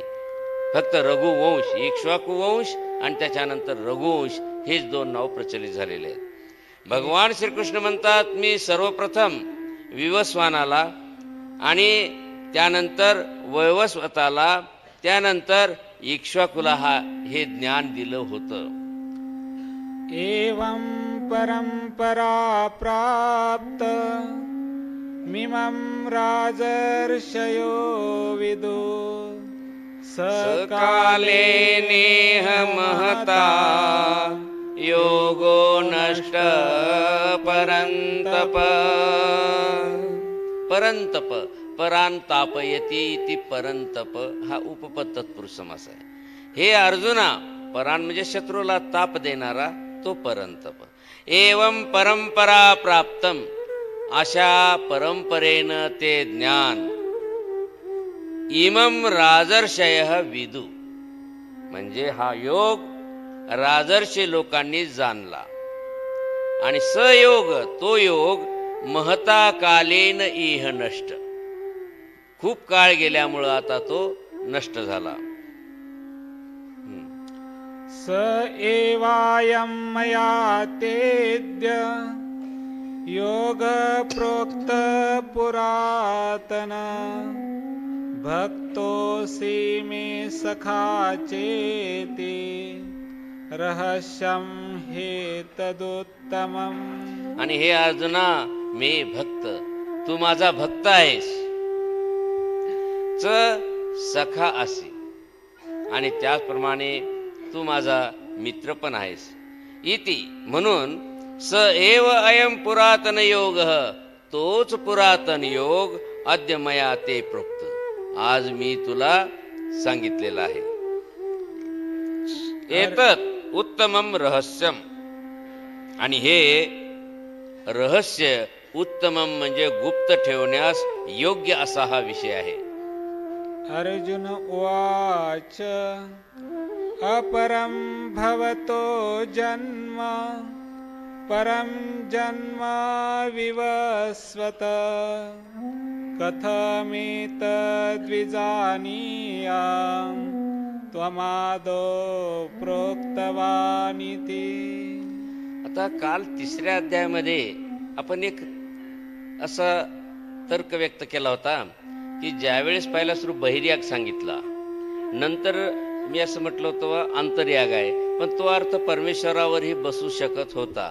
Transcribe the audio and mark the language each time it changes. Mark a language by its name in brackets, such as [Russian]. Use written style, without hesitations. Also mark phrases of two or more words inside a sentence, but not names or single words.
[Marathi] फक्त रघुवंश, इक्ष्वाकू वंश आणि त्याच्यानंतर रघुवंश हेच दोन नाव प्रचलित झालेले आहेत. भगवान श्रीकृष्ण म्हणतात, मी सर्वप्रथम विवस्वानाला आणि त्यानंतर वैवस्वताला, त्यानंतर इक्ष्वाकुला हे ज्ञान दिलं होतं. [Sanskrit] एवं परंपरा प्राप्त मिमं राजर्षयो विदु सकाले नेह महता योगो नष्ट परंतप. [Marathi] परंतप, [Sanskrit] परांतापयती इति परंतप [Marathi] हा उपपद तत्पुरुष समास आहे. हे अर्जुना, परान म्हणजे शत्रूला ताप देणारा तो परंतप. [Sanskrit] एवं परंपरा प्राप्तम, [Marathi] अशा परंपरेनं ते ज्ञान [Sanskrit] इमम राजर्षय विदु, [Marathi] म्हणजे हा योग राजर्षी लोकांनी जाणला. आणि सयोग, तो योग [Sanskrit] महता कालीन इह नष्ट, [Marathi] खूप काळ गेल्यामुळं आता तो नष्ट झाला. [Sanskrit] स एवायं मया तेद्य योग प्रोक्त पुरातन भक्तोऽसि मे सखा चेति रहस्यं हेतदुत्तमम्. [Marathi] आणि हे अर्जुना, मी भक्त, तू माझा भक्त आहेस. [Sanskrit] च सखा असी, [Marathi] आणि त्याचप्रमाणे तू माझा मित्र पण आहेस. [Sanskrit] इति, म्हणून स एव अयम पुरातन योग, [Marathi] तोच पुरातन योग [Sanskrit] अद्य मया ते प्रोक्त, [Marathi] आज मी तुला सांगितलेला आहे. [Sanskrit] एतत् उत्तमम रहस्यम, [Marathi] आणि हे रहस्य उत्तमम म्हणजे गुप्त ठेवण्यास योग्य असा हा विषय आहे. [Sanskrit] अर्जुन उवाच अपरं भवतो जन्म परं जन्म विवस्वत कथमेतद्विजानीयाम् त्वमादौ प्रोक्तवानिति. [Marathi] आता काल तिसऱ्या अध्यायामध्ये आपण एक असा तर्क व्यक्त केला होता की ज्यावेळेस पहिला सुरू बहिर्याग सांगितला, नंतर मी असं म्हटलं होतं अंतर्याग आहे, पण तो अर्थ परमेश्वरावरही बसू शकत होता.